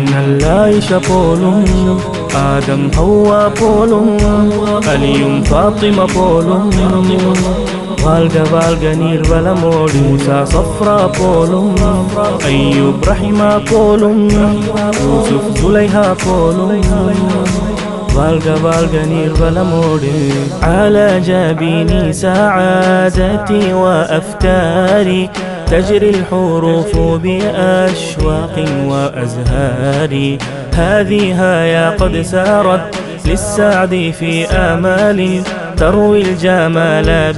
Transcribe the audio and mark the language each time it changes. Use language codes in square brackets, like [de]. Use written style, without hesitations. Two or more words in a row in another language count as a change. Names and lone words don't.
[ta] நல்ல ஆயிஷா போலும் ஆதம் ஹவ்வா போலும் அலியும் ஃபாத்திமா போலும் வாழ்க வாழ்க நீர்வளமோடு மூசா சஃப்ரா போலும் அய்யூப் ரஹிமா போலும் யூசுப் சுலைஹா போலும் வாழ்க வாழ்க நீர்வளமோடு [ar] على جبيني سعادتي وأفكاري تجري الحروف بأشواق وأزهار هذه هيا قد سارت للسعد في آمال تروي الجمال